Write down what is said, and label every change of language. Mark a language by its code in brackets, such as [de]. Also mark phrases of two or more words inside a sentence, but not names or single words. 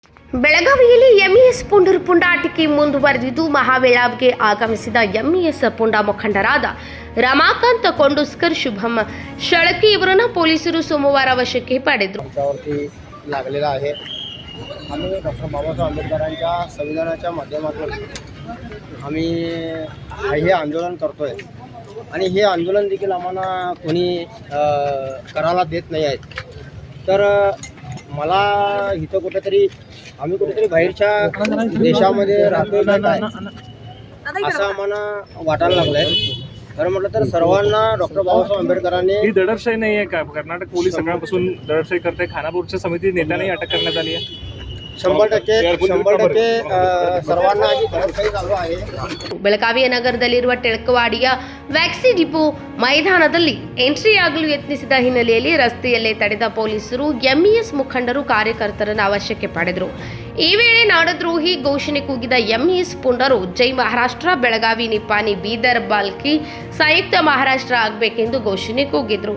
[kn] ಬೆಳಗಾವಿಯಲ್ಲಿ ಎಂಇಎಸ್ ಪುಂಡರ ಪುಂಡಾಟಿಕೆ ಮುಂದುವರೆದಿದ್ದು ಮಹಾಬೆಳಗಾವಿಗೆ ಆಗಮಿಸಿದ ಎಂಇಎಸ್ ಪುಂಡ ಮುಖಂಡರಾದ रमाकांत कोंडुस्कर शुभम शळके ಇವರನ್ನು ಪೊಲೀಸರು ಸೋಮವಾರ ವಶಕ್ಕೆ ಪಡೆದರು. [mr] लागलेला आहे. आम्ही डॉक्टर बाबासाहेब आंबेडकरांच्या संविधानाच्या माध्यमातून आम्ही हे आंदोलन करतोय आणि हे आंदोलन देखील आम्हाला कोणी करायला देत नाही आहेत. तर मला इथं कुठेतरी आम्ही कुठेतरी बाहेरच्या देशामध्ये राहतोय काय असं आम्हाला वाटायला लागलंय. तर म्हटलं तर सर्वांना डॉक्टर बाबासाहेब आंबेडकरांनी ही दडपशाही नाही आहे का? कर्नाटक पोलीस सकाळपासून दडपशाही करते. खानापूरच्या समिती नेत्यांनाही अटक करण्यात आली आहे. 100% सर्वांना अशी दडपशाही चालू आहे. [kn] ಬೆಳಗಾವಿಯ ನಗರದಲ್ಲಿರುವ ಟೆಳಕವಾಡಿಯ ವ್ಯಾಕ್ಸಿ ಡಿಪೋ ಮೈದಾನದಲ್ಲಿ ಎಂಟ್ರಿಯಾಗಲು ಯತ್ನಿಸಿದ ಹಿನ್ನೆಲೆಯಲ್ಲಿ ರಸ್ತೆಯಲ್ಲೇ ತಡೆದ ಪೊಲೀಸರು ಎಂಇಎಸ್ ಮುಖಂಡರು ಕಾರ್ಯಕರ್ತರನ್ನು ವಶಕ್ಕೆ ಪಡೆದರು. ಈ ವೇಳೆ ನಾಡದ್ರೋಹಿ ಘೋಷಣೆ ಕೂಗಿದ ಎಂಇಎಸ್ ಪುಂಡರು ಜೈ ಮಹಾರಾಷ್ಟ್ರ, ಬೆಳಗಾವಿ, ನಿಪ್ಪಾಣಿ, ಬೀದರ್, ಬಾಲ್ಕಿ ಸಂಯುಕ್ತ ಮಹಾರಾಷ್ಟ್ರ ಆಗಬೇಕೆಂದು ಘೋಷಣೆ ಕೂಗಿದ್ರು.